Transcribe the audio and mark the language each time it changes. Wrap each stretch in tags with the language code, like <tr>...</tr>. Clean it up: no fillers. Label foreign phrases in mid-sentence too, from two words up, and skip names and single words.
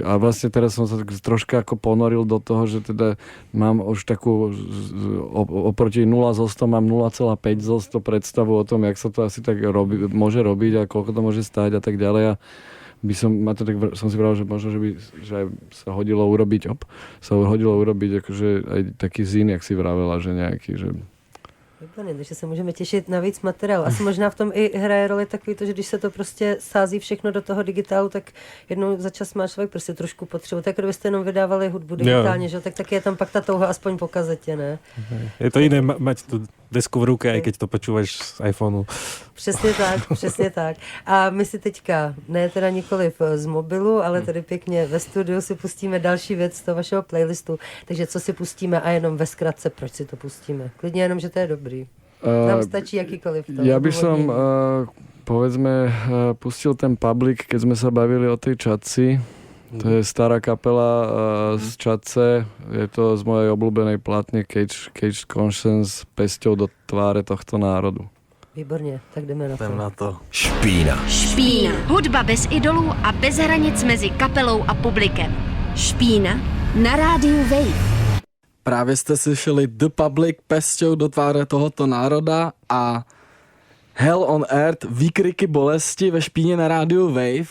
<sk>A vlastne teraz som sa troška ako ponoril do toho, že teda mám už takú oproti 0 zo 100 mám 0,5 zo 100 predstavu o tom, jak sa to asi tak môže robiť a koľko to môže stáť a tak ďalej a som si pravil, že možno, že sa hodilo urobiť akože aj taký zín, jak si vravela, že nejaký, že...</sk> <cs>Výborně, takže se můžeme těšit na víc materiálu. Asi možná v tom i hraje roli takový to, že když se to prostě sází všechno do toho digitálu, tak jednou za čas má člověk prostě trošku potřebu. Tak kdybyste jenom vydávali hudbu digitálně, že? Tak je tam pak ta touha aspoň po kazetě, ne?</cs> <sk>Je to jiné mať tu desku v ruke, aj keď to počúvaš z iPhoneu.</sk> <cs>Přesně tak. A my si teďka, ne teda nikoliv z mobilu, ale tady pěkně ve studiu si pustíme další věc z toho vašeho playlistu. Takže co si pustíme a jenom ve zkratce, proč si to pustíme? Klidně jenom, že to je dobrý. Nám stačí jakýkoliv to.</cs> <sk>Ja by som, povedzme, pustil ten Public, keď sme sa bavili o tej Čadci. To je stará kapela z Čadce. Je to z mojej obľúbenej platne Caged Conscience, pesťou do tváre tohto národu.</sk> <cs>Výborně, tak jdeme na to. Špína. Hudba bez idolů a bez hranic mezi kapelou a publikem. Špína na rádiu Wave. Právě jste slyšeli The Public pesťou do tváře tohoto národa a Hell on Earth, výkriky bolesti ve Špíně na rádiu Wave.</cs>